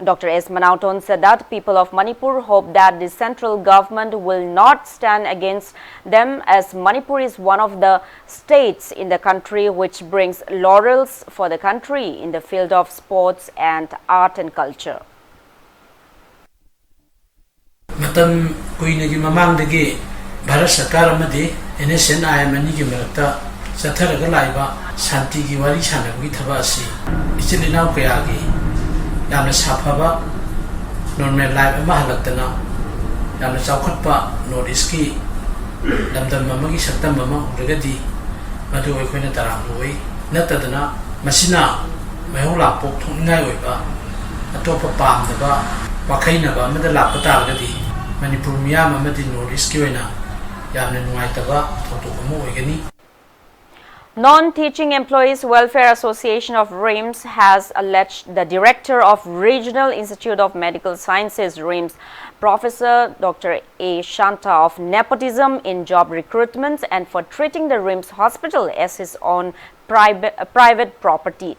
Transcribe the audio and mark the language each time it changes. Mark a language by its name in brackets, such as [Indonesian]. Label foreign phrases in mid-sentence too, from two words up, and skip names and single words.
[English] Dr. S. Manauton said that people of Manipur hope that the central government will not stand against them, as Manipur is one of the states in the country which brings laurels for the country in the field of sports and art and culture. [Manipuri] Matam kuinagi mamangdagi Bharat Sarkar amadi NSNI manigi marakta satharaga laiba shanti gi wari sanagi thabasi ichilinaw kayagi yamna safaba [English] normal life [Manipuri] ama halaktana yamna chawkhatpa north east ki lamdam mamagi saktam mama uragadi madu oikoina tarang loi natadana masina mayola pok thongai oiba atopa pamdaba wakhainaba amada lapata agadi Manipur miyam amadi north east ki oina yamna nuaitaba thotop ama oigani. [English] Non-Teaching Employees Welfare Association of RIMS has alleged the Director of Regional Institute of Medical Sciences RIMS, Professor Dr. A. Shanta, of nepotism in job recruitment and for treating the RIMS hospital as his own private property.